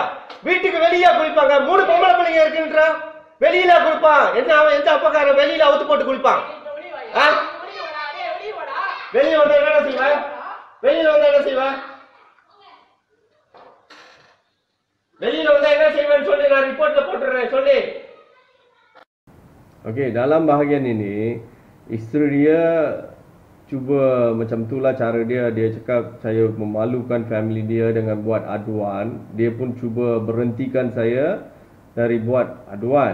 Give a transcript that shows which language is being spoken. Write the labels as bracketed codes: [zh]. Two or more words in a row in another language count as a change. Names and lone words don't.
[ta] வீட்டுக்கு வெளியே குளிப்பாங்க. 3 பொம்பளை பிள்ளைங்க இருக்குன்றா. வெளியில குளிப்பான். என்ன அவன் எந்த அப்பக்காரன் வெளியில அவுத்து போட்டு குளிப்பான்? வெளியே வந்தா என்ன செய்வேன்? வெளியில வந்தா என்ன செய்வேன்னு சொல்லி நான் ரிப்போர்ட்ல போட்டுறேன். சொல்லி. [ms] Okey, dalam bahagian ini isteri dia cuba macam itulah cara dia. Dia cakap saya memalukan family dia dengan buat aduan. Dia pun cuba berhentikan saya dari buat aduan.